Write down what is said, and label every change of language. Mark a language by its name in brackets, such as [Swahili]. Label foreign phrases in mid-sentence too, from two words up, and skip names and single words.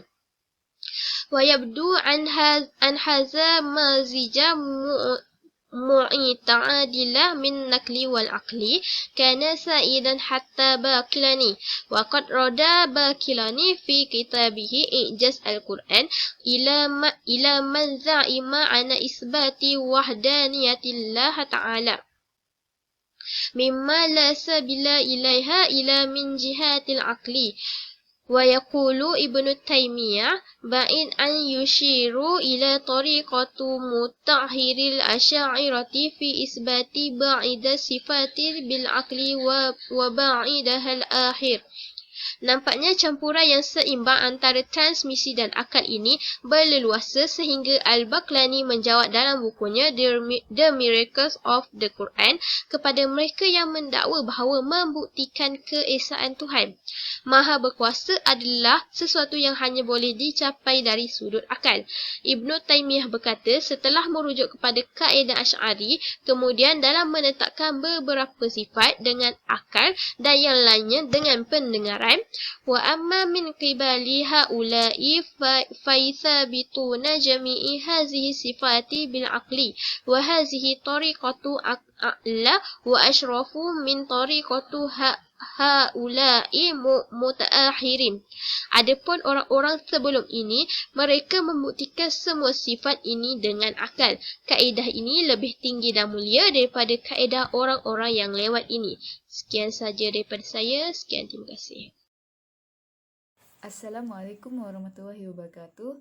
[Arabic] ويبدو أن هذا مزيج معتدل من النقل والعقل كان سائدا حتى باقلاني وقد رد باقلاني في كتابه إعجاز القرآن إلى من زعم عن إثبات وحدانية الله تعالى مما لا سبيل إليها إلا من جهة العقل. ويقول ابن تيمية بعد أن يشير إلى طريقة مطهر الأشاعرة في إثبات بعض الصفات بالعقل وبعضها الآخر. [Malay] Nampaknya campuran yang seimbang antara transmisi dan akal ini berleluasa sehingga Al-Baqlani menjawab dalam bukunya The Miracles of the Quran kepada mereka yang mendakwa bahawa membuktikan keesaan Tuhan Maha Berkuasa adalah sesuatu yang hanya boleh dicapai dari sudut akal. Ibn Taymiyah berkata setelah merujuk kepada kaedah Asy'ari, kemudian dalam menetapkan beberapa sifat dengan akal dan yang lainnya dengan pendengaran, [Arabic] وأما من قبل هؤلاء فيثبتون جميع هذه الصفات بالعقل وهذه طريقة أعلى وأشرف من طريقة هؤلاء المتأخرين. [Malay] Adapun orang-orang sebelum ini, mereka membuktikan semua sifat ini dengan akal. Kaedah ini lebih tinggi dan mulia daripada kaedah orang-orang yang lewat ini. Sekian saja daripada saya. Sekian, terima kasih. [Arabic] السلام عليكم ورحمة الله وبركاته.